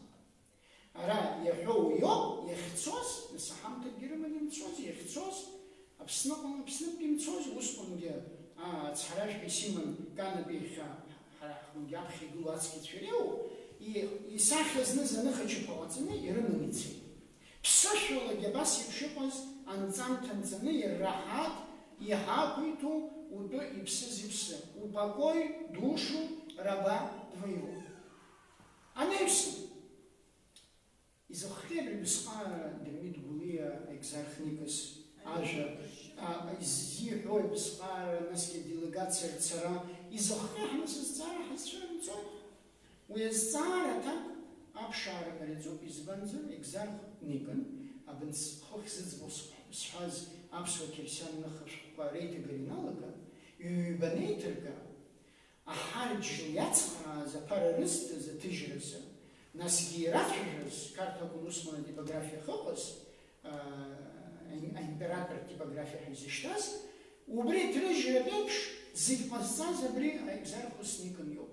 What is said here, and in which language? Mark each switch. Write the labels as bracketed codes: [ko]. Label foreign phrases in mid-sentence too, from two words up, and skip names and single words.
[ab] Ара иаҳәоу иоуп, иахьцоз, нас аҳамҭакгьы рыманы имцоз, иахьцоз, Аԥсныҟа имцоз, усҟангьы ацҳаражәҳәаҩ Симон Канатәихьа ҳара ҳҟынгьы аԥхьа игылоу ацқьацәа иреиуоу, исахьа зныз аныхачаԥа ҟаҵаны ирыманы ицеит. Ԥсышәалагьы абас еиԥш иҟаз анҵамҭа нҵаны ираҳаҭ иҳақәиҭу утәы иԥсыз иԥсы. [ru] Упокой душу раба твоего. [ab] Анеиԥсы, изахҟьеит абысҟаара Дырмит Гәлиа Екзарх Никос ажәа изиҳәои абысҟаара, насгьы делегациа рцара, изахҟьа ҳнас азҵаара ҳазцәырымҵоит. Уи азҵаара аҭак аԥшаара мариаӡоуп, избанзар Екзарх Никон абынц хыхь зыӡбоу зҳәаз аԥсуа қьырсиан ныха реиҭагара иналага, ҩба неиҭырга, аҳарџьл иацхрааз аԥара рызҭаз аҭыжьразы, насгьы ирацәажәаз, Қарҭ акәын усҟан атипографиа хыҟаз, аимператор типографиа ҳизышьҭаз, убри аҭрыжьратә еиԥш зегь ҟазҵаз абри Екзархус Никон иоуп.